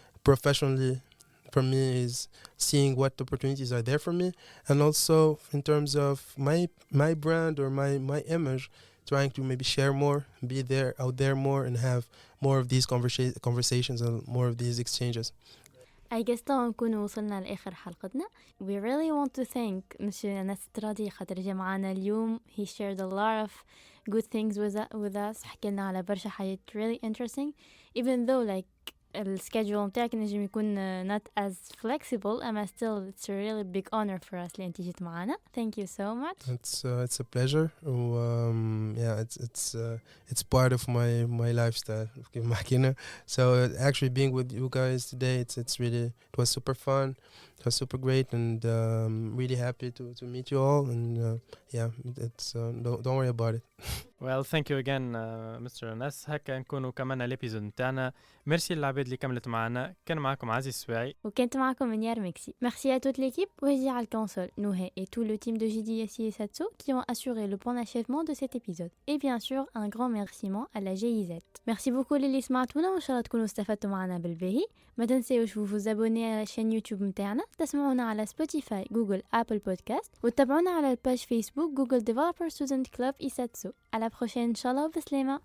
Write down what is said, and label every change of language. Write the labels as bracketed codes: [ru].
[en] Professionally, for me, is seeing what opportunities are there for me, and also in terms of my brand or my image, trying to maybe share more, be there out there more, and have more of these conversations and more of these exchanges. I guess [ar] طبعا نكون وصلنا لآخر حلقتنا. [en] We really want to thank Mr. [ar] طرادي خاطر جا معنا اليوم. [en] He shared a lot of good things with us. [ar] حكيلنا على برشا حاجات [en] really interesting. Even though like [ar] السكيدجول متاعك نجم يكون [en] not as flexible [ar] أما [en] still it's a really big honor for us [ar] اللي انت جيت معنا. [en] Thank you so much. It's a pleasure. Yeah, it's part of my lifestyle. [ar] كيف ما حكينا. [en] So actually being with you guys today, it was super fun. It was super great, and really happy to meet you all. And yeah, it's don't worry about it. Well, thank you again, Mr. Anas. [ar] هكا نكونوا كمان الابيزود نتاعنا. ميرسي للعباد اللي كملت معنا. كان معكم عزيز السواعي وكانت معكم منيار مكسي. [fr] Merci à toute l'équipe, Wajdi à la console, Nouhe et tout le team de JDSI et Satsu qui ont assuré le bon achèvement de cet épisode. Et bien sûr, un grand remerciement à la GIZ. Merci beaucoup [ar] للي سمعتونا وإن شاء الله تكونوا استفدتوا معنا بالباهي. ما تنساوش [fr] vous abonner à la chaîne YouTube [ar] متاعنا. تسمعونا على سبوتيفاي، جوجل، أبل بودكاست، وتتابعونا على الباج فيسبوك جوجل ديفلوبر ستودنت كلوب إيساتسو. على بروشين إن شاء الله وبسلامة.